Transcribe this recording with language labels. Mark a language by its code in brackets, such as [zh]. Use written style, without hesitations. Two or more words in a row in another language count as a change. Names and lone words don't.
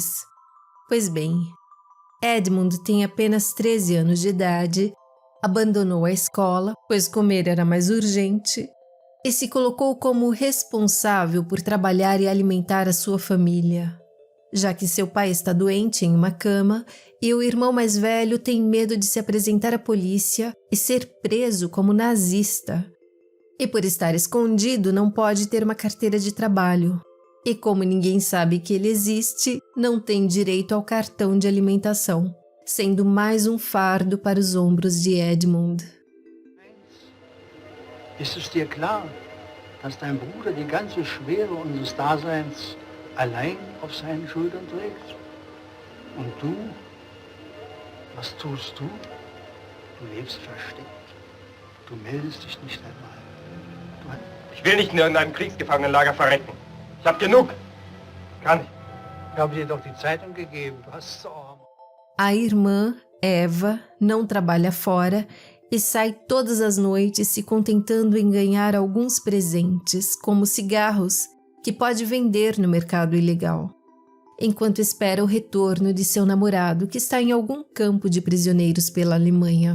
[pt] Pois bem, Edmund tem apenas 13 anos de idade, abandonou a escola, pois comer era mais urgente, e se colocou como responsável por trabalhar e alimentar a sua família, já que seu pai está doente em uma cama e o irmão mais velho tem medo de se apresentar à polícia e ser preso como nazista. E por estar escondido não pode ter uma carteira de trabalho. E como ninguém sabe que ele existe, não tem direito ao cartão de alimentação, sendo mais um fardo para os ombros de Edmund. [de] Ist es dir klar, dass dein Bruder die ganze Schwere unseres Daseins allein auf seinen Schultern trägt? Und du, was tust du? Du lebst versteckt. Du meldest dich nicht einmal. Ich will nicht in irgendeinem Kriegsgefangenenlager verrecken. Ich hab genug. Kann ich. Ich habe dir doch die Zeitung gegeben. Du hast es auch. [pt] A irmã, Eva, não trabalha fora e sai todas as noites se contentando em ganhar alguns presentes, como cigarros, que pode vender no mercado ilegal, enquanto espera o retorno de seu namorado, que está em algum campo de prisioneiros pela Alemanha.